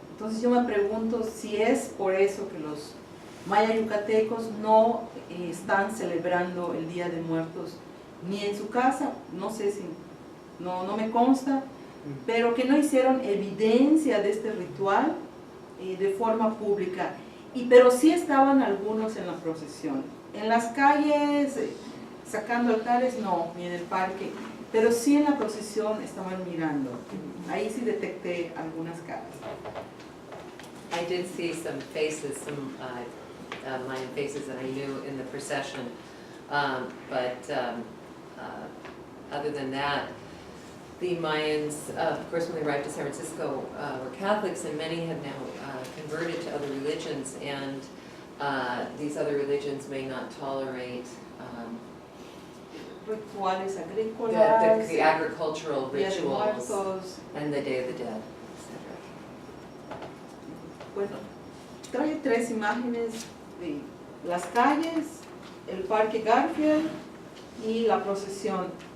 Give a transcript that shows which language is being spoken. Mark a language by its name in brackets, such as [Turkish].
[Spanish] Entonces yo me pregunto si es por eso que los maya yucatecos no están celebrando el Día de Muertos ni en su casa, no sé si, no me consta, pero que no hicieron evidencia de este ritual de forma pública. Pero sí estaban algunos en la procesión. En las calles, sacando altares, no, ni en el parque, pero sí en la procesión estaban mirando. Ahí sí detecté algunas caras. [English] I did see some faces, some Mayan faces that I knew in the procession, but other than that, the Mayans, of course, when they arrived to San Francisco, were Catholics, and many have now converted to other religions, and these other religions may not tolerate [Spanish] Rituales agrícolas, [English] the agricultural [Spanish] Día de [English] rituals [Spanish] Muertos. [English] and the Day of the Dead, etc. [Spanish] Bueno, traje 3 imágenes de las calles, el parque Garfield y la procesión.